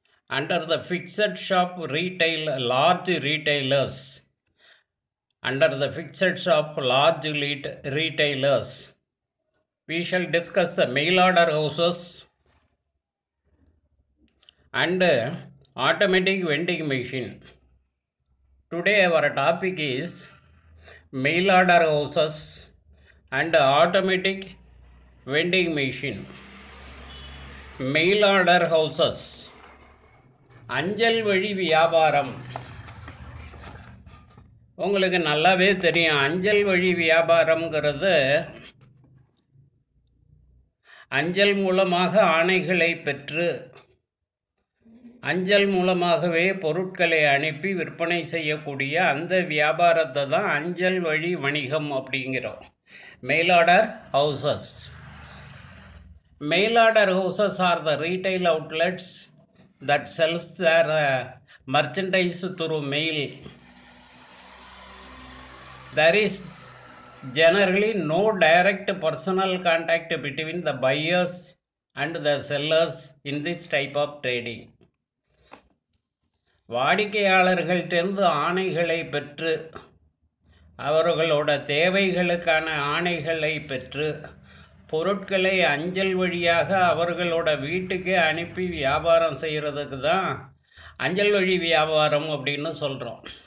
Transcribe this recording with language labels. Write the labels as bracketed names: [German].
[English] Under the fixed shop retail, large retailers, under the fixed shop large retailers, we shall discuss the mail order houses and automatic vending machine. Today our topic is mail order houses and automatic vending machine. Mail order houses, [Tamil] அஞ்சல் வழி வியாபாரம். உங்களுக்கு நல்லாவே தெரியும், அஞ்சல் வழி வியாபாரம்ங்கிறது அஞ்சல் மூலமாக ஆணைகளை பெற்று அஞ்சல் மூலமாகவே பொருட்களை அனுப்பி விற்பனை செய்யக்கூடிய அந்த வியாபாரத்தை தான் அஞ்சல் வழி வணிகம் அப்படிங்கிறோம். [English] Mail order houses. Mail order houses are the retail outlets that sells their merchandise through mail. There is generally no direct personal contact between the buyers and the sellers in this type of trading. [Tamil] வாடிக்கையாளர்கள்டிருந்து ஆணைகளை பெற்று அவர்களோட தேவைகளுக்கான ஆணைகளை பெற்று பொருட்களை அஞ்சல் வழியாக அவர்களோட வீட்டுக்கே அனுப்பி வியாபாரம் செய்கிறதுக்கு தான் அஞ்சல் வழி வியாபாரம் அப்படின்னு சொல்கிறோம்.